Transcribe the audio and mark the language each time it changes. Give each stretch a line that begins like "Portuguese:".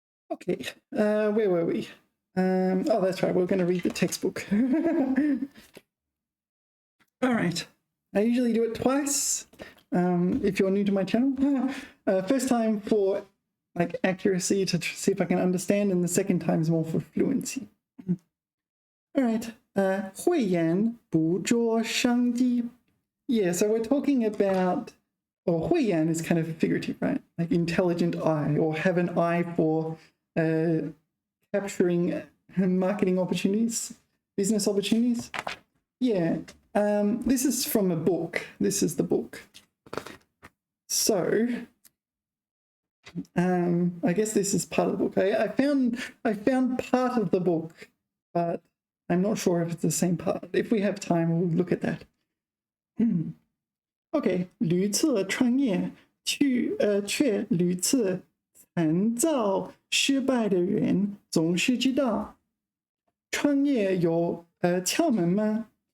English: Okay, where were we? Oh, that's right, we're going to read the textbook. All right, I usually do it twice if you're new to my channel. First time for like accuracy to see if I can understand, and the second time is more for fluency. All right,
Chinese: 慧眼捕捉商机.
English: Yeah, so we're talking about, or 慧眼 is kind of figurative, right? Like intelligent eye, or have an eye for capturing marketing opportunities, business opportunities. Yeah, this is from a book. This is the book. So, I guess this is part of the book. I found part of the book, but I'm not sure if it's the same part. If we have time, we'll look at that.
Chinese: OK, 屡次创业却屡次惨遭失败的人总是知道，创业有窍门吗？